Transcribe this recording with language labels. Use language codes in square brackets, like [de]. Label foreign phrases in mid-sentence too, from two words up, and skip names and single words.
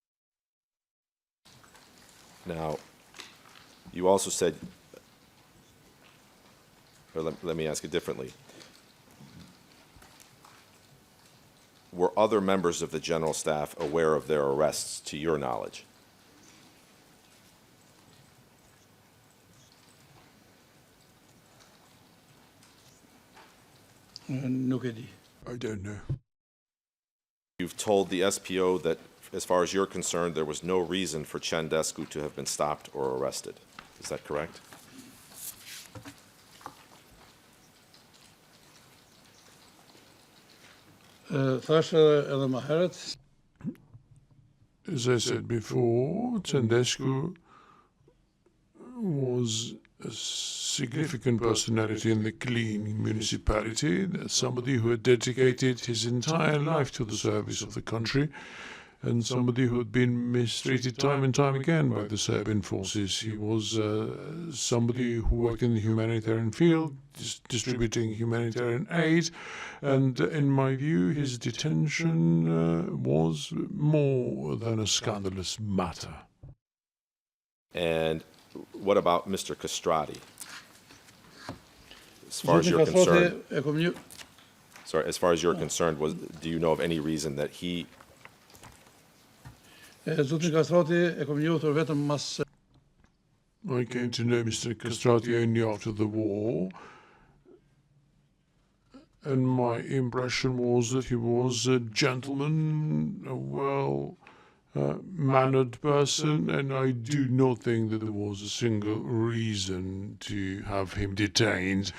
[en] Now, you also said, or let me ask it differently. Were other members of the General Staff aware of their arrests, to your knowledge? [sq] Nuk e di. [en] I don't know. You've told the SPO that, as far as you're concerned, there was no reason for Chen Descu to have been stopped or arrested. Is that correct? [sq] Thash edhe më herët [en] As I said before, Tendescu was a significant personality in the clean municipality, somebody who had dedicated his entire life to the service of the country, and somebody who had been mistreated time and time again by the Serbian forces. He was somebody who worked in the humanitarian field, distributing humanitarian aid, and in my view, his detention was more than a scandalous matter. And what about Mr. Castrati? As far as Zotin you're concerned, [sq] Kastrati e kom një [en] sorry, as far as you're concerned, do you know of any reason that he [sq] Zotin Kastrati e kom njohur vetëm mas [en] I came to know Mr. Castrati only after the war, and my impression was that he was a gentleman, a well-mannered person, and I do not think that there was a single reason to have him detained.